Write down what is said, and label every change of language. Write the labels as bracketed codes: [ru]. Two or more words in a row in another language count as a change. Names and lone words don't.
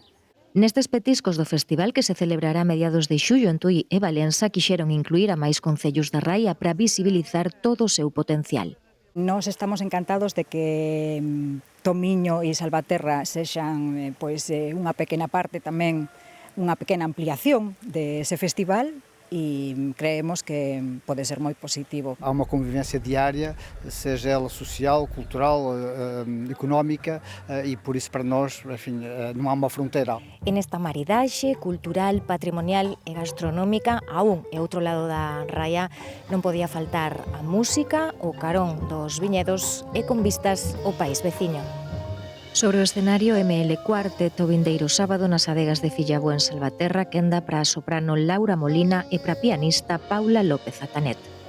[gl] Nestes petiscos do festival que se celebrará a mediados de xullo en Tui e Valença quixeron incluir a máis concellos da Raia para visibilizar todo o seu potencial. Nós estamos encantados de que Tomiño e Salvaterra sexan unha pequena parte tamén, unha pequena ampliación dese festival, e creemos que pode ser moi positivo. [pt] Há uma convivência diária, seja ela social, cultural, económica, e por isso para nós, enfim, não há uma fronteira. [gl] En esta maridaxe cultural, patrimonial e gastronómica, a un e outro lado da raia, non podía faltar a música, o carón dos viñedos e con vistas ao país veciño. Sobre o escenario, ML Cuarteto vindeiro sábado nas adegas de Fillabú en Salvaterra, quenda para a soprano Laura Molina e para a pianista Paula López Atanet.